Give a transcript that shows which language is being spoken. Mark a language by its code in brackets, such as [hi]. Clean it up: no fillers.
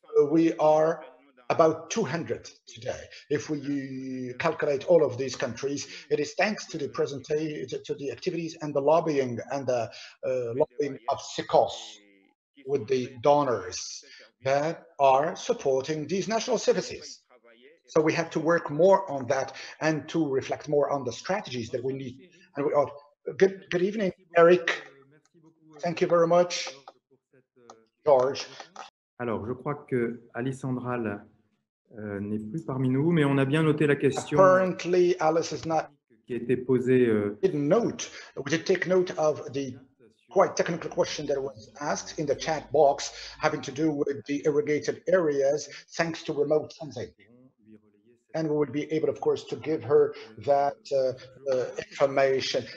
[en] We are about 200 today. If we calculate all of these countries, it is thanks to the to the activities and the lobbying of CICOS with the donors that are supporting these national services. So we have to work more on that and to reflect more on the strategies that we need. And we ought. Good evening, Eric. Thank you very much, George. [fr] Alors, je crois que Alexandra n'est plus parmi nous, mais on a bien noté la question [en] Apparently, Alice is not [fr] qui a été posée. [en] We did take note of the quite technical question that was asked in the chat box having to do with the irrigated areas thanks to remote sensing. And we would be able, of course, to give her that information.